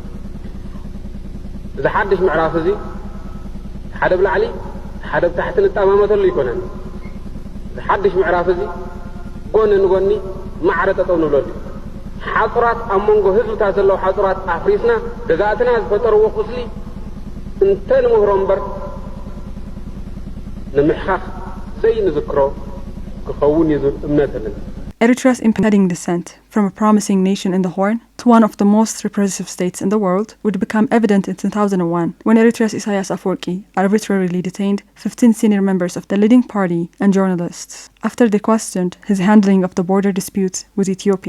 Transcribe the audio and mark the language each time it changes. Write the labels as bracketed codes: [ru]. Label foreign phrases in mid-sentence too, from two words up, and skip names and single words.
[ti] እዚ ሓድሽ ምዕራፍ እዚ ሓደ ብላዕሊ ሓደ ብታሕቲ ንጠማመተሉ ይኮነን እዚ ሓድሽ ምዕራፍ እዚ ጎኒ ንጎኒ ማዕረ ጠጠው ንብለሉ ሓፁራት ኣብ መንጎ ህዝብታት ዘለዉ ሓፁራት ኣፍሪስና ገዛእትና ዝፈጠርዎ ቁስሊ እንተንምህሮ እምበር ንምሕኻኽ ዘይንዝክሮ ክኸውን እዩ ዝብል እምነት ኣለና [en] Eritrea's impending descent from a promising nation in the Horn to one of the most repressive states in the world would become evident in 2001 when Eritrea's Isaias Afwerki arbitrarily detained 15 senior members of the leading party and journalists after they questioned his handling of the border disputes with Ethiopia.